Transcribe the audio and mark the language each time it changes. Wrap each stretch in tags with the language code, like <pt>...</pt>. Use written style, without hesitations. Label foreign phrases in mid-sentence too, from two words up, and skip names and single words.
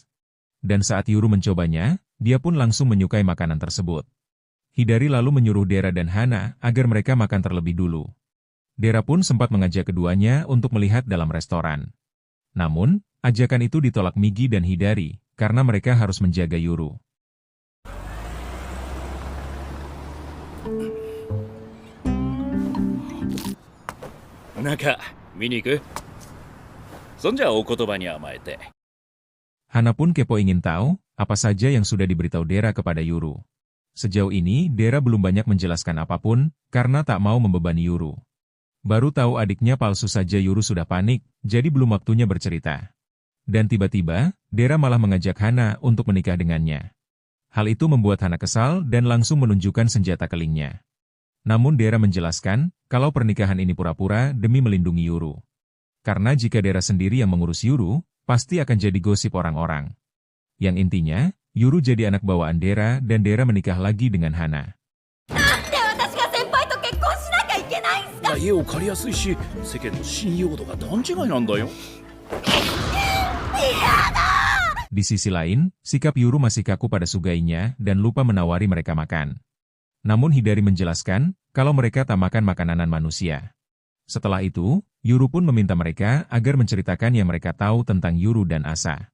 <id>Dan saat Yuru mencobanya, dia pun langsung menyukai makanan tersebut. Hidari lalu menyuruh Dera dan Hana agar mereka makan terlebih dulu. Dera pun sempat mengajak keduanya untuk melihat dalam restoran. Namun, ajakan itu ditolak Migi dan Hidari, karena mereka harus menjaga Yuru.</id> <ja>Naka, 見に行く? そんじゃお言葉に甘えて.</ja> <id>Hana pun kepo ingin tahu, apa saja yang sudah diberitahu Dera kepada Yuru. Sejauh ini, Dera belum banyak menjelaskan apapun, karena tak mau membebani Yuru. Baru tahu adiknya palsu saja Yuru sudah panik, jadi belum waktunya bercerita. Dan tiba-tiba, Dera malah mengajak Hana untuk menikah dengannya. Hal itu membuat Hana kesal dan langsung menunjukkan senjata kelingnya. Namun Dera menjelaskan, kalau pernikahan ini pura-pura demi melindungi Yuru. Karena jika Dera sendiri yang mengurus Yuru, pasti akan jadi gosip orang-orang. Yang intinya, Yuru jadi anak bawaan Dera dan Dera menikah lagi dengan Hana.</id> <ja>家を借りやすいし、世間の信用度が段違いなんだよ。</ja> <id>Di sisi lain, sikap Yuru masih kaku pada Sugainya dan lupa menawari mereka makan. Namun Hidari menjelaskan, kalau mereka tak makan makanan manusia. Setelah itu, Yuru pun meminta mereka agar menceritakan yang mereka tahu tentang Yuru dan Asa.</id>